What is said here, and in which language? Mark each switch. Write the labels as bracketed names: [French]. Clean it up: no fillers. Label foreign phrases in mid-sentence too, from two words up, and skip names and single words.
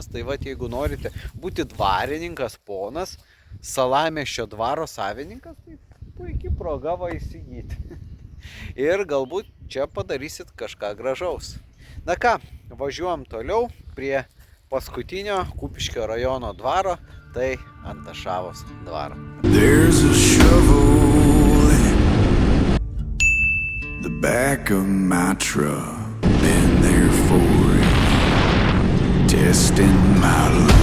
[Lithuanian] Tai va, jeigu norite būti dvarininkas, ponas, Salamiesčio dvaro savininkas, tai puikiai proga va įsigyti. Ir galbūt čia padarysit kažką gražaus. Na ką, važiuojam toliau prie paskutinio Kupiškio rajono dvaro, tai Antašavos dvaro. [English] There's a shovel in the back of my truck. Been there for it, testing my luck.